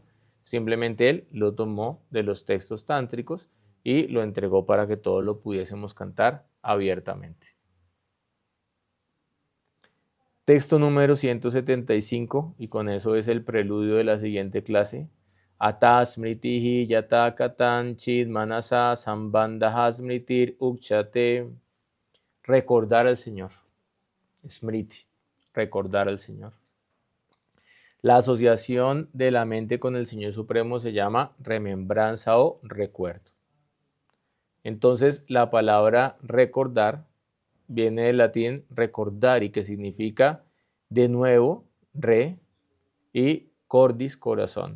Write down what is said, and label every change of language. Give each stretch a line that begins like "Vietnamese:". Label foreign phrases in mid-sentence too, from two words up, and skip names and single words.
Spanish: Simplemente él lo tomó de los textos tántricos y lo entregó para que todos lo pudiésemos cantar abiertamente. Texto número 175, y con eso es el preludio de la siguiente clase.
Sanskrit: Ata smritihi yata katan chid manasa sambandaha smritir ukchate.
Spanish: Recordar al Señor. Smriti, recordar al Señor. La asociación de la mente con el Señor Supremo se llama remembranza o recuerdo. Entonces, la palabra recordar viene del latín recordari, que significa de nuevo, re, y cordis, corazón.